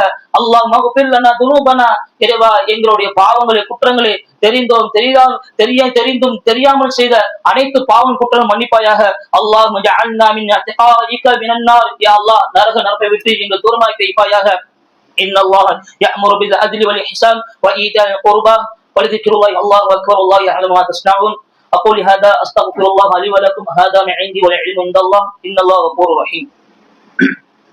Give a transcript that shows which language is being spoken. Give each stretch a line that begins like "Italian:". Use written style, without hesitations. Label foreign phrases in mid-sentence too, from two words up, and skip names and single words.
Arabic: الله اغفر لنا ذنوبنا.
Tamil: இறைவா, எங்களுடைய பாவங்களை, குற்றங்களை தெரிந்தும் தெரியாமல் செய்த அனைத்து பாவம் குற்றம் மன்னிப்பாயாக.
Arabic: الله اجعلنا من عتقائك من النار. يا الله,
Tamil: நரக நரகத்தை விட்டு எங்கள் தூரமாக்கி வைப்பாயாக.
Arabic: இன்னல்லாஹ يأمر بالعدل والإحسان وإيتاء القربى ولذكر الله الله أكبر والله يعلم ما تصنعون. أقول هذا أستغفر الله لي ولكم. هذا من عندي والعلم عند الله. إن الله غفور رحيم.